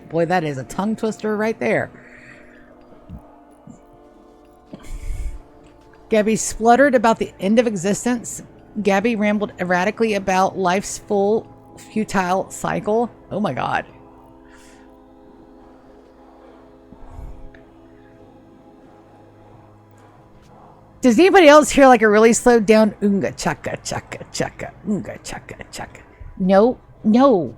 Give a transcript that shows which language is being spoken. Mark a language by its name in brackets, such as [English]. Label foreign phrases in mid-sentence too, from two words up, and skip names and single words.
[English] Boy, that is a tongue twister right there. Gabby spluttered about the end of existence. Gabby rambled erratically about life's full, futile cycle. Oh my god. Does anybody else hear like a really slowed down unga chaka chaka chaka unga chaka chaka? No, no.